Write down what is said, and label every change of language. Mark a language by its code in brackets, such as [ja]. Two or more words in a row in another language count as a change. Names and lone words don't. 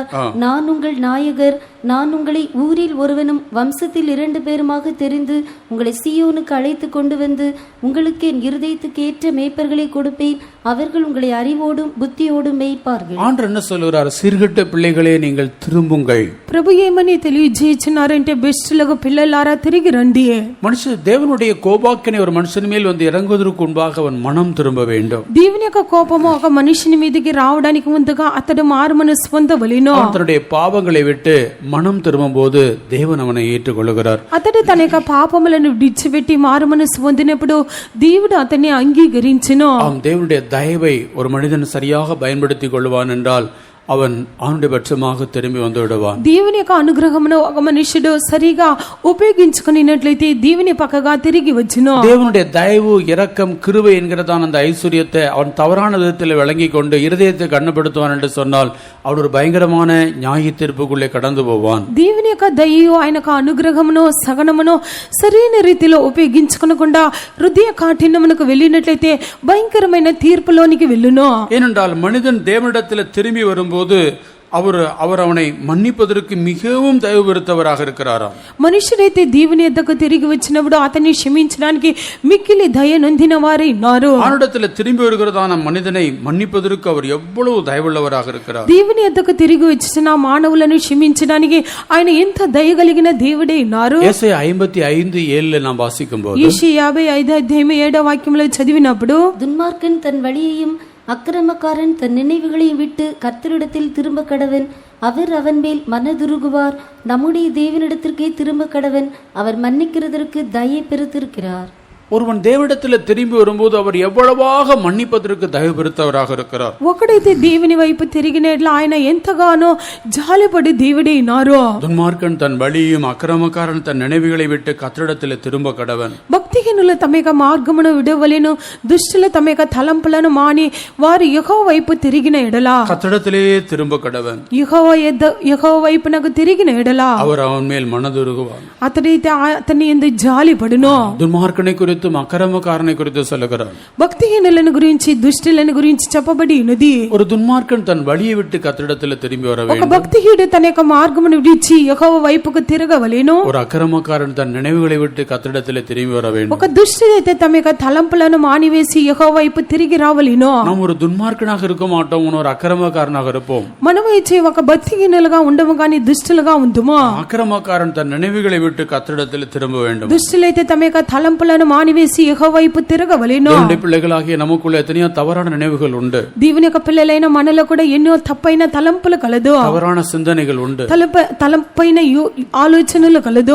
[ta] நான் உங்கள் நாயகர், நான் உங்களை ஊரில் ஒருவனும் வம்சத்தில் 2 பேருமாக தெரிந்து உங்களை சீயோனுக்கு அழைத்து கொண்டு வந்து உங்களுக்கு என் இருதயத்துக்கு ஏற்ற மேய்ப்பர்களை கொடுப்பேன், அவர்கள் உங்களை அறிவோடும் புத்தியோடும் மேய்ப்பார்கள். ஆண்டவர் என்ன சொல்கிறார்? சீர்கட்ட பிள்ளைகளே நீங்கள் திரும்புங்கள். [te] ప్రభు ఏమని తెలియజేస్తున్నారంటే, బెస్టులకు పిల్లలారా తిరిగి రండి. [ta] மனுஷன் தேவனுடைய கோபாக்கினை ஒரு மனுஷன் மேல் வந்து இறங்குவதற்கு முன்பாக அவன் மனம் திரும்ப வேண்டும். [te] దేవుని యొక్క కోపము ఒక మనిషిని మీదకి రావడానికి ముందుగా అతడు మారు మనసు పొందవలెను. [ta] தன்னுடைய பாவங்களை விட்டு மனம் திரும்பும் போது தேவன் அவனை ஏற்றுக்கொள்கிறார். [te] అతడు తన యొక్క పాపములను విడిచిపెట్టి మారు మనసు పొందినప్పుడు దేవుడు అతన్ని అంగీకరించును. [ta] ஆம், தேவனுடைய தயவை ஒரு மனிதன் சரியாக பயன்படுத்திக் கொள்வான் என்றால் அவன் அவனுடைய பட்சமாக திரும்பி வந்து விடுவான். [te] దేవుని యొక్క అనుగ్రహమును ఒక మనుషుడు సరిగా ఉపయోగించుకున్నట్లయితే దేవుని పక్కగా తిరిగి వచ్చును. [ta] தேவனுடைய தயவு, இரக்கம், கிருபை என்கிறதான அந்த ஐஸ்வர்யத்தை அவன் தவறான விதத்தில் விளங்கி கொண்டு இருதயத்தை கண்ணப்படுத்துவான் என்று சொன்னால் அவன் ஒரு பயங்கரமான நியாய தீர்ப்புக்குள்ளே கடந்து போவான். [te] దేవుని యొక్క దయయు ఆయన యొక్క అనుగ్రహమును సగనమును సరైన రీతిలో ఉపయోగించుకోకుండా హృదయ కాఠిన్యమునకు వెళ్ళినట్లయితే భయంకరమైన తీర్పులోనికి వెళ్ళును. [ta] ஏனென்றால் மனிதன் தேவனிடத்தில் திரும்பி வரும்போது அவர் அவனை மன்னிப்பதற்கு மிகவும் தயவு பெருத்தவராக இருக்கிறாராம். [te] మనుషుడైతే దేవుని యొద్దకు తిరిగి వచ్చినప్పుడు అతన్ని క్షమించడానికి మిక్కిలి దయ నొందిన వారే ఉన్నారు. [ta] அவனிடத்தில் திரும்பி வருகிறதான மனிதனை மன்னிப்பதற்கு அவர் எவ்வளவு தயவுள்ளவராக இருக்கிறார். [te] దేవుని యొద్దకు తిరిగి వచ్చిన మానవులను క్షమించడానికి ఆయన ఎంత దయ కలిగిన దేవుడే ఉన్నారు. [ta] ஏசாயா 55:7 நாம் வாசிக்கும்போது, [te] యెషయా 55 అధ్యాయం 7వ వాక్యంలో చదివినప్పుడు, [ta] துன்மார்க்கன் தன் வழியையும் அக்கிரமக்காரன் தன் நினைவுகளையும் விட்டு கர்த்தரிடத்தில் திரும்ப கடவன், அவர் அவன் மேல் மனதுருகுவார். நம்முடைய தேவனிடத்திற்கே திரும்ப கடவன், அவர் மன்னிக்கிறதற்கு தயை பெருத்திருக்கிறார். ஒருவன் தேவனிடத்தில் திரும்பி வரும்போது அவர் எவ்வளவாக மன்னிப்பதற்கு தயவு பெருத்தவராக இருக்கிறார். [te] ఒకడైతే దేవుని వైపు తిరిగినట్ల ఆయన ఎంతగానో జాలిపడి దేవుడైనారో. [ta] துன்மார்க்கன் தன் வழியும் அக்கிரமக்காரன் தன் நினைவுகளை விட்டு கர்த்தரிடத்தில் திரும்ப கடவன். [te] భక్తిహీనులు తమ యొక్క మార్గమును విడవలెను, దుష్టులు తమ యొక్క తలంపులను మాని వారు యెహోవా వైపు తిరిగిన ఎడల [ta] கர்த்தரிடத்திலே திரும்ப கடவன். [te] యెహోవా వైపునకు తిరిగిన ఎడల [ta] அவர் அவன் மேல் மனதுருகுவார். [te] అతడైతే అతని యందు జాలిపడును. [ta] துன்மார்க்கனை குறித்தும் அக்கிரமக்காரனை குறித்து சொல்லுகிறார். [te] భక్తిహీనులను గురించి దుష్టులను గురించి చెప్పబడి ఉన్నది. [ta] ஒரு துன்மார்க்கன் தன் வழியை விட்டு கர்த்தரிடத்தில் திரும்பி வர [te] ఒక [ta] வேண்டும். [te] భక్తిహీనుడు తన యొక్క మార్గమును విడిచి యెహోవా వైపుకు తిరగవలెను. [ta] ஒரு அக்கிரமக்காரன் தன் நினைவுகளை விட்டு கர்த்தரிடத்தில் திரும்பி வர வேண்டும். [te] ఒక దుష్టుడైతే తమ యొక్క తలంపులను మానివేసి యెహోవా వైపు తిరిగి రావలెను. [ta] நாம் ஒரு துன்மார்க்கனாக இருக்க மாட்டோம், ஒரு அக்கிரமக்காரனாக இருப்போம். [te] మనమైతే ఒక భక్తిహీనులుగా ఉండము కానీ దుష్టులుగా ఉందుము. [ta] அக்கிரமக்காரன் தன் நினைவுகளை விட்டு கர்த்தரிடத்தில் திரும்ப வேண்டும். [te] దుష్టులైతే తమ యొక్క తలంపులను మానివేసి యెహోవా వైపు తిరగవలెను. [ta] தேவனுடைய பிள்ளைகளாகிய நமக்குள்ள எத்தனையோ தவறான நினைவுகள் உண்டு. [te] దేవుని యొక్క పిల్లలైన మనలో కూడా ఎన్నో తప్పైన తలంపులు కలదు, [ta] தவறான சிந்தனைகள் உண்டு, [te] తలంపైన ఆలోచనలు కలదు,